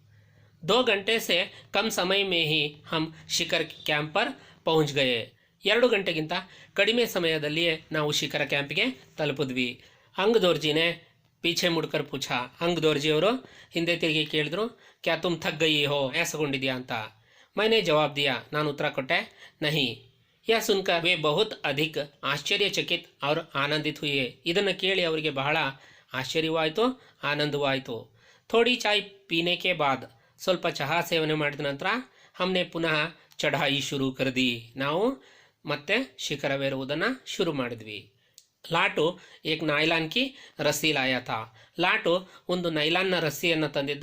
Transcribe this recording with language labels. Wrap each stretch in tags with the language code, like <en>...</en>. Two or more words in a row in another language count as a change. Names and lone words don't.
<hi>2 घंटे से कम समय में ही हम शिखर कैंप पर पहुँच गए,</hi> <kn>2 ಗಂಟೆಗಿಂತ ಕಡಿಮೆ ಸಮಯದಲ್ಲಿಯೇ ನಾವು ಶಿಖರ ಕ್ಯಾಂಪ್ಗೆ ತಲುಪಿದ್ವಿ.</kn> <hi>अंग दोर्जी ने पीछे मुड़कर पूछा,</hi> <kn>ಅಂಗ್ ದೋರ್ಜಿಯವರು ಹಿಂದೆ ತಿರುಗಿ ಕೇಳಿದ್ರು,</kn> <hi>क्या तुम थक गई हो,</hi> <kn>ಆಯಾಸಗೊಂಡಿದ್ಯಾ ಅಂತ.</kn> <hi>मैंने जवाब दिया,</hi> <kn>ನಾನು ಉತ್ತರ ಕೊಟ್ಟೆ,</kn> <hi>नहीं. यह सुनकर वे बहुत अधिक आश्चर्यचकित और आनंदित हुए.</hi> <kn>ಇದನ್ನು ಕೇಳಿ ಅವರಿಗೆ ಬಹಳ ಆಶ್ಚರ್ಯವಾಯಿತು, ಆನಂದವಾಯಿತು.</kn> <hi>थोड़ी चाय पीने के बाद,</hi> <kn>ಸ್ವಲ್ಪ ಚಹಾ ಸೇವನೆ ಮಾಡಿದ ನಂತರ</kn> <hi>हमने पुनः चढ़ाई शुरू कर दी,</hi> <kn>ನಾವು ಮತ್ತೆ ಶಿಖರವೇರುವುದನ್ನು ಶುರು ಮಾಡಿದ್ವಿ.</kn> <hi>लाटू एक नायलॉन की रस्सी लाया था,</hi> <kn>ಲಾಟು ಒಂದು ನೈಲಾನ್ನ ರಸ್ಸಿಯನ್ನು ತಂದಿದ್ದ.</kn>